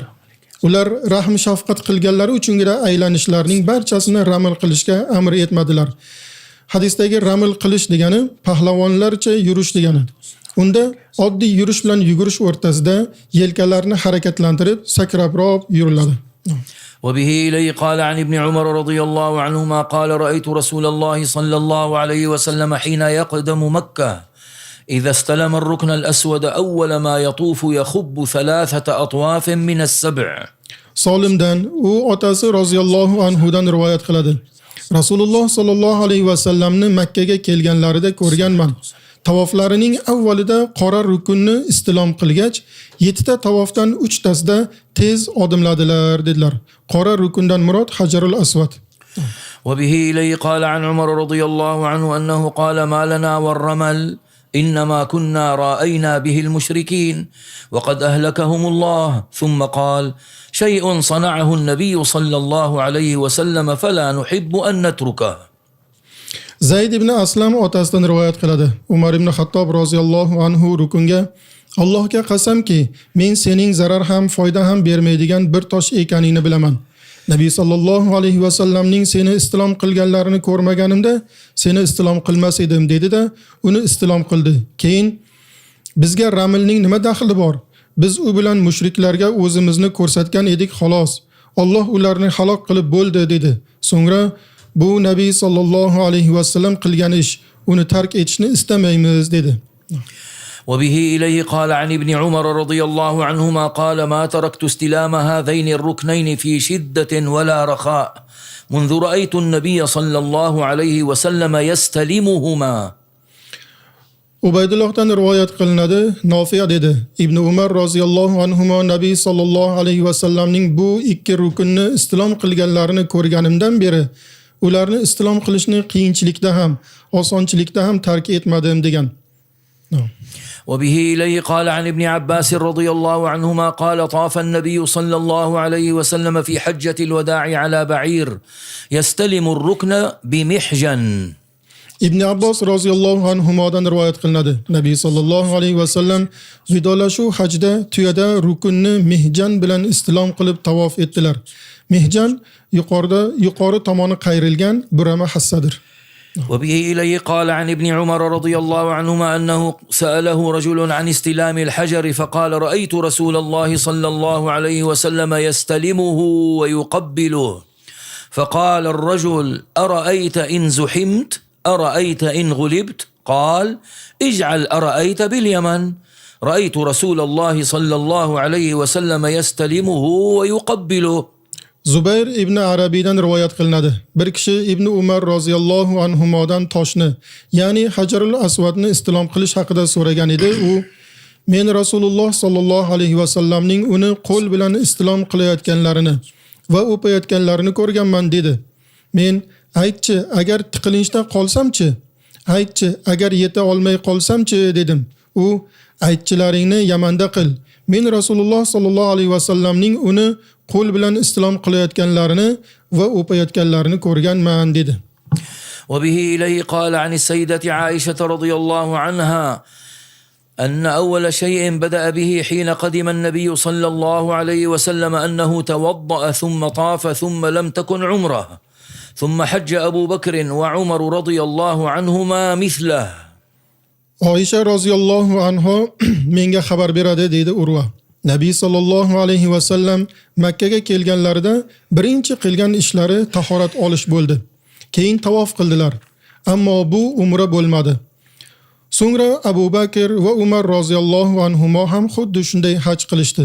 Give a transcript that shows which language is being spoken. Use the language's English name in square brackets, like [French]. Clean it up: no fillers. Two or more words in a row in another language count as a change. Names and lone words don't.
[Uzbek] Ular rahm shafqat qilganlari uchungina aylanishlarning barchasini raml qilishga amr etmadilar. Hadisdagi raml qilish degani pahlavonlarcha yurish degani. Unda oddiy yurish bilan yugurish o'rtasida yelkalarni harakatlantirib sakrabroq yuriladi. [Arabic] وبه إليه قال عن ابن عمر رضي الله عنهما قال رأيت رسول الله صلى الله عليه وسلم حين يقدم مكة إذا استلم الركن الأسود أول ما يطوف يخب 3 أطواف من السبع. [Uzbek] Solimdan u otasi [Arabic] رضي الله عنه [Uzbek] rivoyat qiladi. Rasululloh [Arabic] صلى الله عليه وسلم [Uzbek] Makka ga kelganlarida ko'rganman. Tavoflarining avvalida qora rukunni istilom qilgach, 7 ta tavofdan 3 tasida tez odimladilar dedilar. Qora rukundan murod Hajarul Aswad. [Arabic] وبه إليه قال عن عمر رضي الله عنه أنه قال ما لنا والرمل إنما كنا رأينا به المشركين وقد أهلكهم الله ثم قال شيء صنعه النبي صلى الله عليه وسلم فلا نحب أن نتركه. [Uzbek] Zayd ibn Aslam otasidan rivoyat qiladi. Umar ibn Xattob [Arabic] رضي الله عنه [Uzbek] rukunga Allohga qasamki, men sening zarar ham foyda ham bermaydigan bir tosh ekaningni bilaman. Nabiy [Arabic] صلى الله عليه وسلم [Uzbek] seni istilom qilganlarini ko'rmaganimda seni istilom qilmas edim dedi-da, uni istilom qildi. Keyin bizga ramlning nima daxli bor? Biz u bilan mushriklarga o'zimizni ko'rsatgan edik xolos. Alloh ularni halok qilib bo'ldi dedi. So'ngra bu Nabiy [Arabic] صلى الله عليه وسلم [Uzbek] qilgan ish, uni tark etishni istamaymiz dedi. [Arabic] وبه إليه قال عن ابن عمر رضي الله عنهما قال ما تركت استلام هذين الركنين في شدة ولا رخاء منذ رأيت النبي صلى الله عليه وسلم يستلمهما. [Uzbek] Ubaydullohdan rivoyat qilinadi, Nofiy dedi. Ibn Umar [Arabic] رضي الله عنهما [Uzbek] Nabiy [Arabic] صلى الله عليه وسلم [Uzbek] bu 2 rukunni istilom qilganlarini ko'rganimdan beri ularni istilom qilishni qiyinchilikda ham, osonchilikda ham tark etmadim degan. [Arabic] وبه إليه قال عن ابن عباس رضي الله عنهما قال طاف النبي صلى الله عليه وسلم في حجة الوداع على بعير يستلم الركن بمحجن. [Uzbek] Ibn Abbos [Arabic] رضي الله عنه [Uzbek] rivoyat qilinadi. Nabiy [Arabic] صلى الله عليه وسلم [Uzbek] vidolashuv hajda tuyada rukunni mihjan bilan istilom qilib tavof etdilar. Mihjan yuqori tomoni qayrilgan burama hassadir. [Arabic] وبه إليه قال عن ابن عمر رضي الله عنهما أنه سأله رجل عن استلام الحجر فقال رأيت رسول الله صلى الله عليه وسلم يستلمه ويقبله فقال الرجل أرأيت إن زحمت أرأيت إن غلبت قال اجعل أرأيت باليمن رأيت رسول الله صلى الله عليه وسلم يستلمه ويقبله. [Uzbek] Zubayr ibn Arabiydan rivoyat qilinadi. Bir kishi Ibn Umar [Arabic] رضي الله عنه [Uzbek] toshni, ya'ni Hajarul Aswadni istilom qilish haqida so'ragan edi. U men Rasululloh [Arabic] صلى الله عليه وسلم [Uzbek] uni qo'l bilan istilom qilayotganlarini va o'payotganlarini ko'rganman dedi. Men aytchi, agar tiqilinchda qolsamchi? Aytchi, agar yeta olmay qolsamchi dedim. U aytchilaringni Yamanda qil. Men Rasululloh [Arabic] صلى الله عليه وسلم [Uzbek] uni qo'l bilan istilom qilayotganlarini va o'payotganlarini ko'rganman dedi. [Arabic] وبه إليه قال عن السيدة عائشة رضي الله عنها أن أول شيء بدأ به حين قدم النبي صلى الله عليه وسلم أنه توضأ ثم طاف ثم لم تكن عمره ثم حج أبو بكر وعمر رضي الله عنهما مثله. [Uzbek] Oysha [Arabic] رضي الله عنها [Uzbek] menga xabar beradi dedi Urva. Nabiy [Arabic] صلى الله عليه وسلم [Uzbek] Makka ga kelganlarida birinchi qilgan ishlari tahorat olish bo'ldi. Keyin tavof qildilar. Ammo bu umra bo'lmadi. So'ngra Abu Bakr va Umar [Arabic] رضي الله عنهما [Uzbek] ham xuddi shunday haj qilishdi.